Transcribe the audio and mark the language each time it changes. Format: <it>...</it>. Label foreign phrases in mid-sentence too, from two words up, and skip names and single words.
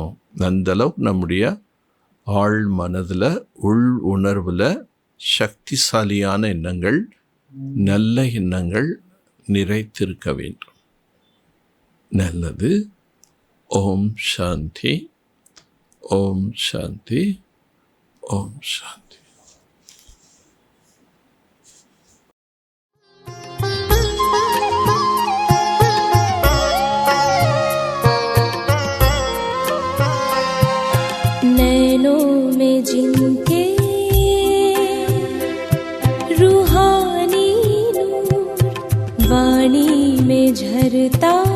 <ta>அந்தளவுக்கு நம்முடைய ஆழ் மனதில் உள் உணர்வில் சக்திசாலியான எண்ணங்கள், நல்ல எண்ணங்கள் நிறைத்திருக்க வேண்டும். நல்லது.</ta> <hi>ओम शांति, ओम शांति, ओम शांति. नैनों में जिनके रूहानी नूर, वाणी में झरता</hi>